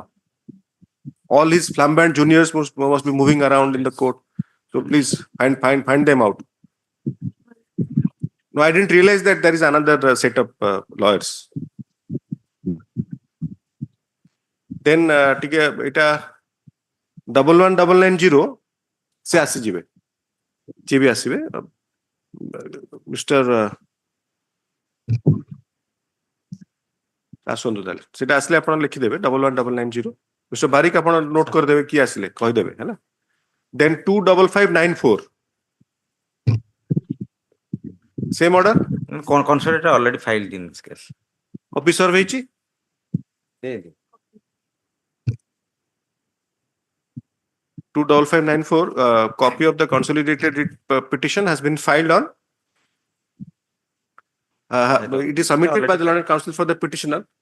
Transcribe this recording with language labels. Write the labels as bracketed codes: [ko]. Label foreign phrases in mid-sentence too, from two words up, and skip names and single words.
[en] All his flamboyant juniors must be moving around in the court. So please find them out. No, I didn't realize that there is another set of lawyers. [or] Then এটা 11990 से ଆସିଯିବେ ଯିଏ ବି ଆସିବେ ମିଷ୍ଟର ଆସନ୍ତୁ ତାହେଲେ ସେଟା ଆସିଲେ ଆପଣ ଲେଖିଦେବେ 11990 ମିଷ୍ଟର ବାରିକ ଆପଣ ନୋଟ କରିଦେବେ କିଏ ଆସିଲେ କହିଦେବେ ହେଲା then 25594 [en] same order Consolidated already filed in this case. copy serve ହେଇଛି 25594 copy of the consolidated petition has been filed on it is submitted by the learned counsel for the petitioner.